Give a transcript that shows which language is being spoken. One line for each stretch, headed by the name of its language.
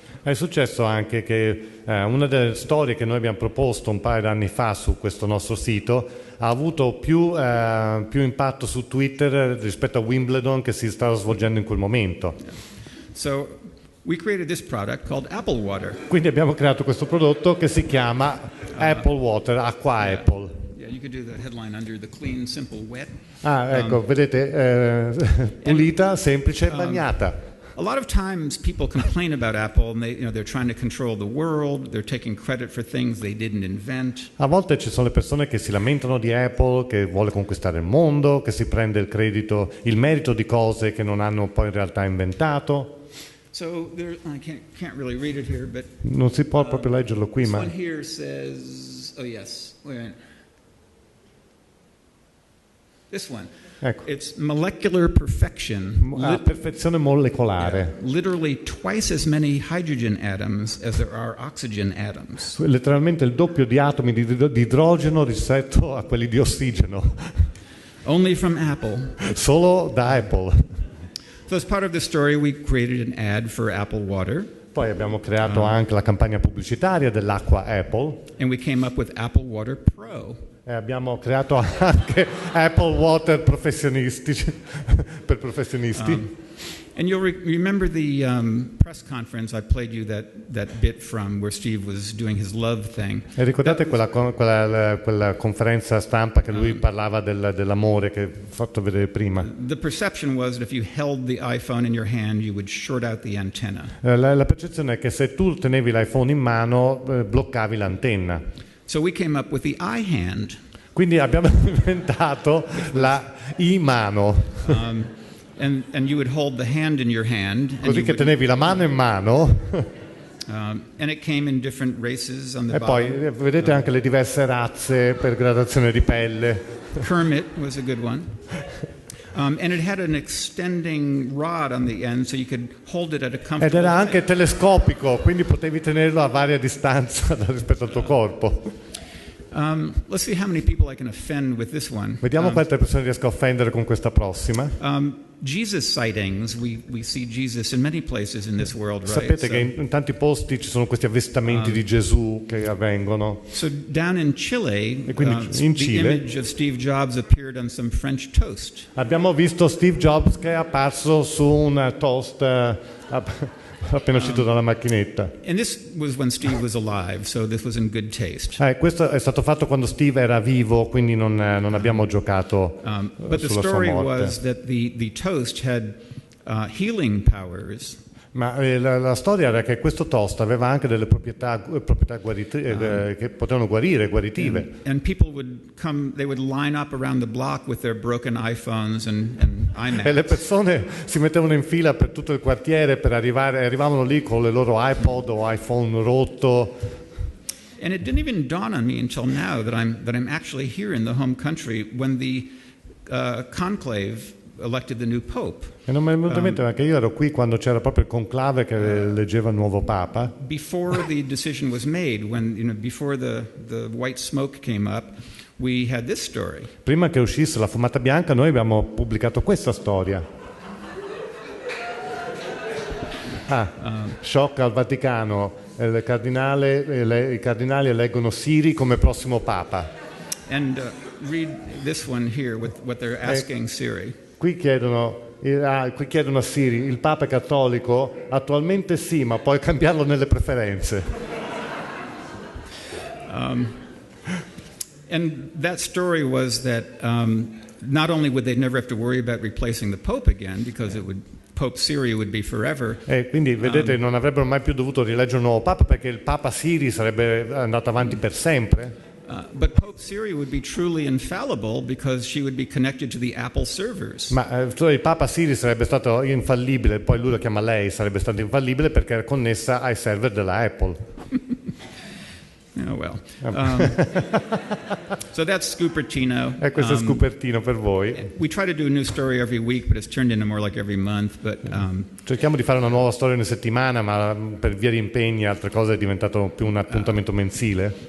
Italian: È successo anche che una delle storie che noi abbiamo proposto un paio d'anni fa su questo nostro sito ha avuto più impatto su Twitter rispetto a Wimbledon che si stava svolgendo in quel momento.
English: So we created this product called Apple Water.
Italian: Quindi abbiamo creato questo prodotto che si chiama Apple Water, acqua Apple.
English: Yeah, you could do the headline under the clean, simple, wet.
Italian: Ecco, vedete, pulita, semplice e bagnata.
English: A lot of times people complain about Apple and they're trying to control the world, they're taking credit for things they didn't invent.
Italian: A volte ci sono le persone che si lamentano di Apple, che vuole conquistare il mondo, che si prende il merito di cose che non hanno poi in realtà inventato.
English: So I can't really read it here, but
Italian: non si può proprio leggerlo qui, ma
English: this one here says, oh yes, wait a minute. This one.
Italian: Ecco.
English: It's molecular perfection.
Italian: Perfezione molecolare.
English: Yeah, literally twice as many hydrogen atoms as there are oxygen atoms.
Italian: Letteralmente il doppio di atomi di idrogeno rispetto a quelli di ossigeno.
English: Only from Apple.
Italian: Solo da Apple.
English: So as part of the story we created an ad for Apple Water.
Italian: Poi abbiamo creato anche la campagna pubblicitaria dell'acqua Apple.
English: And we came up with Apple Water Pro.
Italian: E abbiamo creato anche Apple Water professionistici per professionisti.
English: And you'll remember the press conference I played you that bit from where Steve was doing his love thing.
Italian: E ricordate quella conferenza stampa che lui parlava dell'amore che ho fatto vedere prima?
English: The perception was that if you held the iPhone in your hand, you would short out the antenna.
Italian: La percezione è che se tu tenevi l'iPhone in mano, bloccavi l'antenna.
English: So we came up with the iHand.
Italian: Quindi abbiamo inventato la i-mano.
English: And you would hold the hand in your hand.
Italian: Così che tenevi la mano in mano.
English: And it came in different races on the
Italian: e
English: bottom.
Italian: poi vedete anche le diverse razze per gradazione di pelle.
English: Kermit was a good one. And it had an extending rod on the end so you could hold it at a comfortable
Italian: Ed era anche telescopico, quindi potevi tenerlo a varia distanza rispetto al tuo corpo.
English: Let's see how many people I can offend with this one.
Italian: Vediamo quante persone riesco a offendere con questa prossima.
English: Jesus sightings, we see Jesus in many places in this world, right?
Italian: Sapete che in tanti posti ci sono questi avvistamenti di Gesù che avvengono.
English: So down in Chile,
Italian: in Cile,
English: the image of Steve Jobs appeared on some French toast.
Italian: Abbiamo visto Steve Jobs che è apparso su un toast appena uscito dalla macchinetta.
English: And this was when Steve was alive, so this was in good taste.
Italian: Questo è stato fatto quando Steve era vivo, quindi non abbiamo giocato
English: but the
Italian: sulla sua
English: story
Italian: morte.
English: was that the toast had healing powers.
Italian: Ma la storia era che questo toast aveva anche delle proprietà che potevano guaritive.
English: And people would come, they would line up around the block with their broken iPhones and iMacs.
Italian: E le persone si mettevano in fila per tutto il quartiere per arrivavano lì con le loro iPod o iPhone rotto.
English: And it didn't even dawn on me until now that I'm actually here in the home country when the conclave elected the new pope.
Italian: E non mi è venuto in mente perché io ero qui quando c'era proprio il conclave che eleggeva il nuovo papa.
English: Before the decision was made, before the white smoke came up, we had this story.
Italian: Prima che uscisse la fumata bianca noi abbiamo pubblicato questa storia. Shock al Vaticano, i cardinali eleggono Siri come prossimo papa.
English: And read this one here with what they're asking Siri.
Italian: Qui chiedono a Siri, il papa è cattolico? Attualmente sì, ma puoi cambiarlo nelle preferenze.
English: And that story was that not only would they never have to worry about replacing the Pope again, because Pope Siri would be forever.
Italian: Quindi vedete, non avrebbero mai più dovuto rieleggere un nuovo papa perché il papa Siri sarebbe andato avanti per sempre.
English: But Pope Siri would be truly infallible because she would be connected to the Apple servers.
Italian: Ma il papa Siri sarebbe stato infallibile, poi lui lo chiama lei, sarebbe stato infallibile perché era connessa ai server della Apple.
English: Oh well. So that's Scupertino.
Italian: E questo è Scupertino per voi.
English: We try to do a new story every week, but it's turned into more like every month. But
Italian: cerchiamo di fare una nuova storia ogni settimana, ma per via di impegni e altre cose è diventato più un appuntamento mensile.